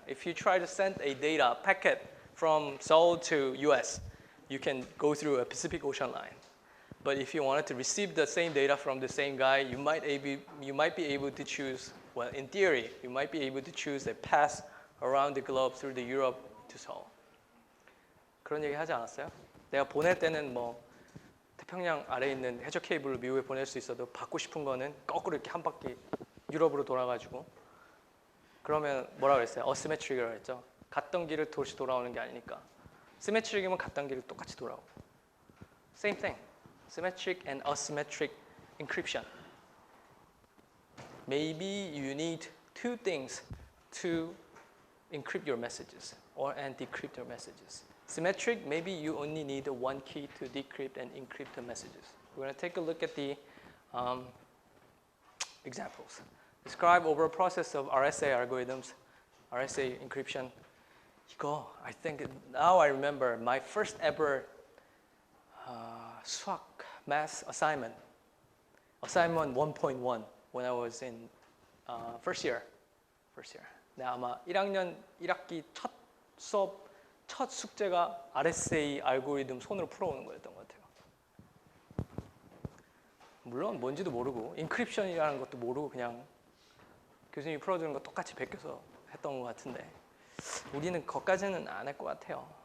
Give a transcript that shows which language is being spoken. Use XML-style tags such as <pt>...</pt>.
<en>If you try to send a data packet from Seoul to US, you can go through a Pacific Ocean line. But if you wanted to receive the same data from the same guy, you might be able to choose, well, in theory, you might be able to choose a path around the globe through the Europe to Seoul.</en> <ko>그런 얘기 하지 않았어요? 내가 보낼 때는 뭐 태평양 아래에 있는 해저 케이블을 미국에 보낼 수 있어도 받고 싶은 거는 거꾸로 이렇게 한 바퀴 유럽으로 돌아가지고 그러면 뭐라고 했어요? 어시메트릭이라고 했죠. 갔던 길을 다시 돌아오는 게 아니니까. 시메트릭이면 갔던 길을 똑같이 돌아오고.</ko> <en>Same thing. Symmetric and asymmetric encryption. Maybe you need two things to encrypt your messages and decrypt your messages. Symmetric, maybe you only need one key to decrypt and encrypt the messages. We're going to take a look at the examples. Describe over a process of RSA algorithms, RSA encryption.</en> <ko>이거,</ko> <en>I think, now I remember my first ever</en> <ko>수학</ko> <en>math assignment 1.1 when I was in first year.</en> <ko>내가 아마 1학년 1학기 첫 수업 첫 숙제가 RSA 알고리즘 손으로 풀어오는 거였던 것 같아요. 물론 뭔지도 모르고 인크립션이라는 것도 모르고 그냥 교수님이 풀어주는 거 똑같이 베껴서 했던 것 같은데 우리는 거기까지는 안 할 것 같아요.</ko>